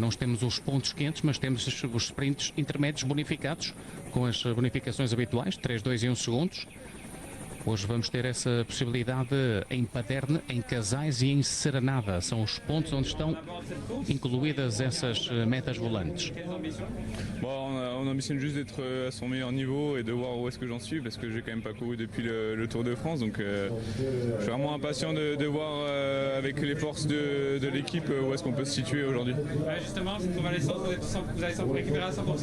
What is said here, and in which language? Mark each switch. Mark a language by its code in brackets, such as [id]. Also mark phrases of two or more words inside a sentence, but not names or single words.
[pt] Nós temos os pontos quentes, mas temos os sprints intermédios bonificados, com as bonificações habituais, 3, 2 e 1 segundos. Hoje vamos ter essa possibilidade em Paderne, em Casais e em Serenada. São os pontos onde estão incluídas essas metas volantes. [fr] Bon, on ambitionne juste d'être à son meilleur niveau et de voir où est-ce que j'en suis, parce que j'ai quand même pas couru depuis le Tour de France, donc je suis vraiment impatient de voir avec les forces de l'équipe où est-ce qu'on peut se situer aujourd'hui. Ouais, justement, cette convalescence, vous allez récupérer à 100%?